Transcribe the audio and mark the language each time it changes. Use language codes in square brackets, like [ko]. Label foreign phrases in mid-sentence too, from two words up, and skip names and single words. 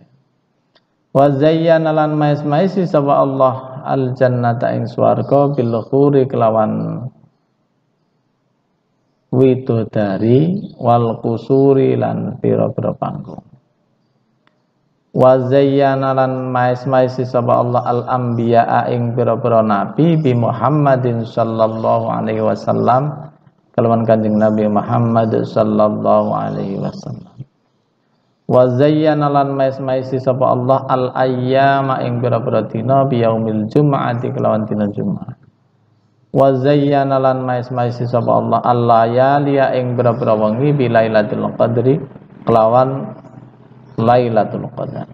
[ar] Wa zayyana [jv] lan mais-mais sapa Allah [ar] al jannata [jv] ing swarga [ar] bil khuri [jv] kelawan widodari [ar] wal kusuri [jv] lan pira-pira panggung. [ar] Wa zayyana [jv] lan mais-mais sapa Allah [ar] al anbiya [jv] ing pira-pira nabi [ar] bi Muhammadin sallallahu alaihi wasallam [jv] kelawan Kanjeng Nabi Muhammad [ar] sallallahu alaihi wasallam. Wa zayyana [jv] lan mais-mais sapa Allah [ar] al ayyama [jv] ing pira-pira dina [ar] bi yaumil jumu'ati [jv] kelawan dina Jumat. [ar] Wa zayyana [jv] lan mais-mais sapa Allah [ar] al layali [jv] ing pira-pira wengi [ar] bi lailatul qadri [jv] kelawan Lailatul Qadar.